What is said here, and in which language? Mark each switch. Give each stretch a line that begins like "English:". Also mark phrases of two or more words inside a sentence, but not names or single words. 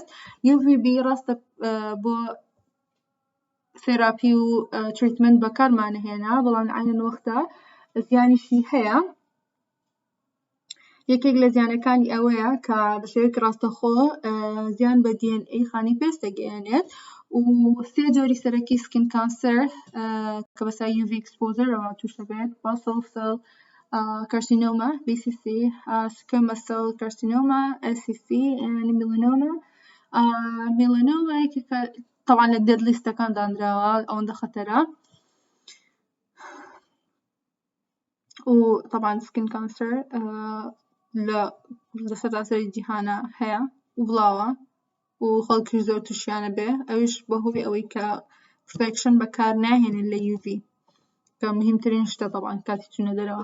Central Kurdish: UVB ڕاستە بۆ ثێراپی و تریتمنت بەکارمانەهێنا بەڵام عەینەن وەختە زیانیشی هەیە. یەکێک لە زیانەکانی ئەوەیە کە بە شێوەیەکی ڕاستەخۆ زیان بە DNA خانەی پێست دەگەیەنێت و سێ جۆری سەرەکی
English: skin cancer
Central Kurdish: کە بەسەر
English: UV exposure
Central Kurdish: ەوە تووشەبێت
English: basal cell carcinoma BCC squamous cell carcinoma SCC and melanoma
Central Kurdish: یەکێکە طبعاً لە
English: dead list
Central Kurdish: ەکان دانراوە ئەوەندە خەتەرە و طبعاً
English: skin cancer
Central Kurdish: لە سەرتاسەری جیهانە هەیە و بڵاوە و خەڵکیش زۆر تووشیانە بێ ئەویش بەهۆی ئەوەی کە protection بەکار ناهێنن لە UV کە مهمترین شتە طبعاً کاتی چوونە دەرەوە.